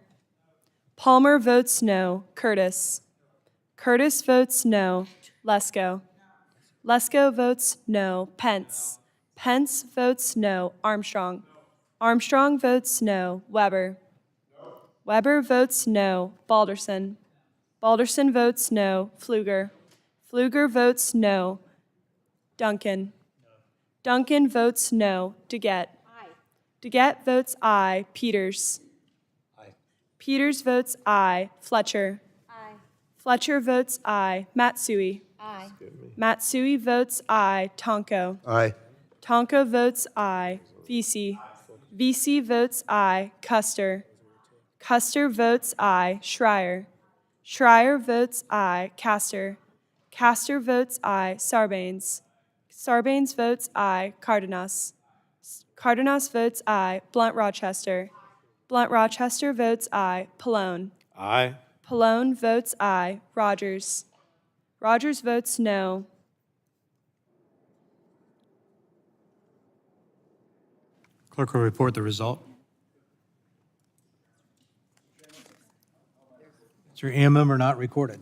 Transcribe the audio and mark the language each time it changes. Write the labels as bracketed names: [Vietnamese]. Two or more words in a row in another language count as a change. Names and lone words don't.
[English] Palmer votes no. Curtis. Curtis votes no. Lesko. Lesko votes no. Pence. Pence votes no. Armstrong. Armstrong votes no. Weber. Weber votes no. Balderson. Balderson votes no. Pfluger. Pfluger votes no. Duncan. Duncan votes no. DeGette. DeGette votes aye. Peters. Peters votes aye. Fletcher. Fletcher votes aye. Matsui. Matsui votes aye. Tonko. Aye. Tonko votes aye. Vesey. Vesey votes aye. Custer. Custer votes aye. Schreier. Schreier votes aye. Castor. Castor votes aye. Sarbanes. Sarbanes votes aye. Cardenas. Cardenas votes aye. Blunt Rochester. Blunt Rochester votes aye. Pallone. Aye. Pallone votes aye. Rogers. Rogers votes no. Clerk will report the result. Is there any member not recorded?